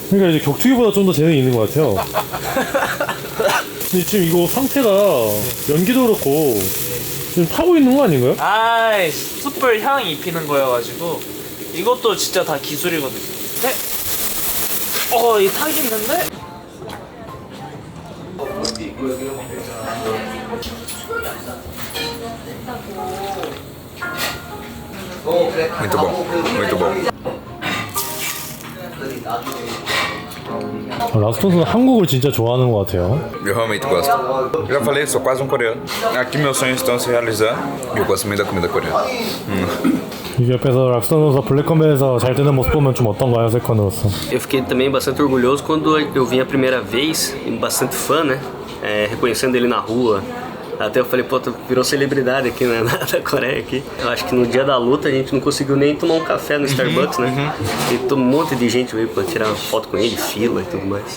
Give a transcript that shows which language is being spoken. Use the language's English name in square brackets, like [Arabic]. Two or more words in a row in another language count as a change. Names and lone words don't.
[Korean] 그러니까 이제 격투기보다 좀 더 재능이 있는 것 같아요. 근데 지금 이거 상태가 연기도 그렇고 지금 타고 있는 거 아닌가요? 아이 숯불 향 입히는 거여가지고 이것도 진짜 다 기술이거든요. 네? 이 타겠는데? [Portuguese] Muito bom, muito bom. [Korean] 라스트 선수는 한국을 진짜 좋아하는 것 같아요. [Portuguese] Eu realmente gosto. Já falei, sou quase um coreano. Aqui meus sonhos estão se realizando e eu gosto muito da comida coreana. [Korean] 이게 옆에서 락스턴으로서 블랙컴뱃에서 잘 되는 모습 보면 좀 어떤가요, 세컨으로서? [Portuguese] Eu fiquei também bastante orgulhoso quando eu vim a primeira vez, e bastante fã, né? Reconhecendo ele na rua. Até eu falei, pô, tu virou celebridade aqui na Coreia aqui. Eu acho que no dia da luta a gente não conseguiu nem tomar um café no Starbucks, né? E um monte de gente veio pra tirar foto com ele, fila e tudo mais.